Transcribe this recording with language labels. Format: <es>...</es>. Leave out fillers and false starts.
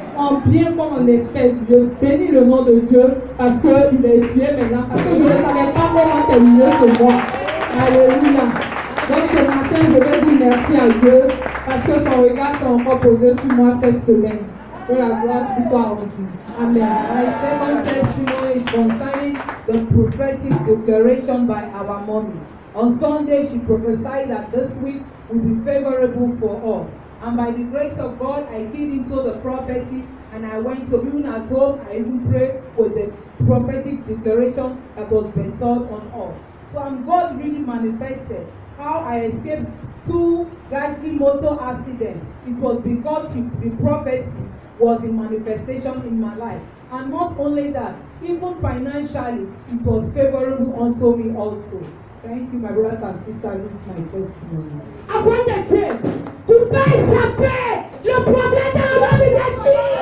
<fr>En bien comme en espèce. Je bénis le nom de Dieu parce qu'il est tué maintenant. Parce que je ne savais pas comment terminer ce mois. Alléluia. Donc ce matin, je vais dire merci à Dieu parce que son regard s'est encore posé sur moi cette semaine. Que la gloire soit rendue. Amen.</fr> <en>My second testimony is concerning the prophetic declaration by our mommy. On Sunday, she prophesied that this week will be favorable for all. And by the grace of God, I keyed into the prophecy and I went to even at home, I even prayed with the prophetic declaration that was bestowed on all. So God really manifested how I escaped 2 ghastly motor accidents. It was because the prophecy was in manifestation in my life. And not only that, Even financially, it was favorable unto me also. Thank you, my brothers and sisters. This is my testimony.</en> <fr>Avant de Dieu, tu peux échapper le problème dans le nom de Jésus.</fr>